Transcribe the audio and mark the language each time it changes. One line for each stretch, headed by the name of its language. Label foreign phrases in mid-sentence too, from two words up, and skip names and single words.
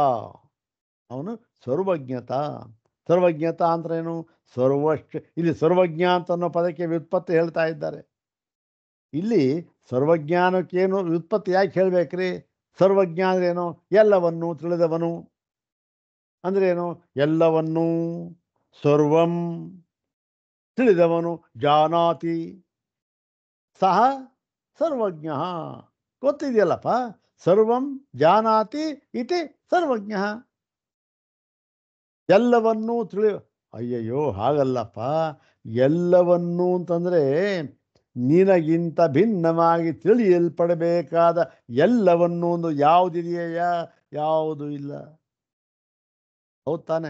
Kannada: ಅವನು ಸರ್ವಜ್ಞತಾ. ಸರ್ವಜ್ಞತಾ ಅಂದ್ರೇನು? ಸರ್ವಶ್ಚ. ಇಲ್ಲಿ ಸರ್ವಜ್ಞ ಅಂತ ಅನ್ನೋ ಪದಕ್ಕೆ ವ್ಯುತ್ಪತ್ತಿ ಹೇಳ್ತಾ ಇದ್ದಾರೆ. ಇಲ್ಲಿ ಸರ್ವಜ್ಞಾನಕ್ಕೇನು ವ್ಯುತ್ಪತ್ತಿ ಯಾಕೆ ಹೇಳ್ಬೇಕ್ರಿ? ಸರ್ವಜ್ಞ ಅಂದ್ರೇನು? ಎಲ್ಲವನ್ನೂ ತಿಳಿದವನು ಅಂದ್ರೇನು? ಎಲ್ಲವನ್ನೂ ಸರ್ವಂ ತಿಳಿದವನು.
Sanskrit: ಜಾನಾತಿ ಸಹ ಸರ್ವಜ್ಞ.
Kannada: ಗೊತ್ತಿದೆಯಲ್ಲಪ್ಪ,
Sanskrit: ಸರ್ವಂ ಜಾನಾತಿ ಇತಿ ಸರ್ವಜ್ಞ.
Kannada: ಎಲ್ಲವನ್ನೂ ಅಯ್ಯಯ್ಯೋ ಹಾಗಲ್ಲಪ್ಪ, ಎಲ್ಲವನ್ನೂ ಅಂತಂದರೆ ನಿನಗಿಂತ ಭಿನ್ನವಾಗಿ ತಿಳಿಯಲ್ಪಡಬೇಕಾದ ಎಲ್ಲವನ್ನೂ ಒಂದು ಯಾವುದಿದೆಯಯ್ಯ? ಯಾವುದೂ ಇಲ್ಲ. ಹೌದು ತಾನೆ?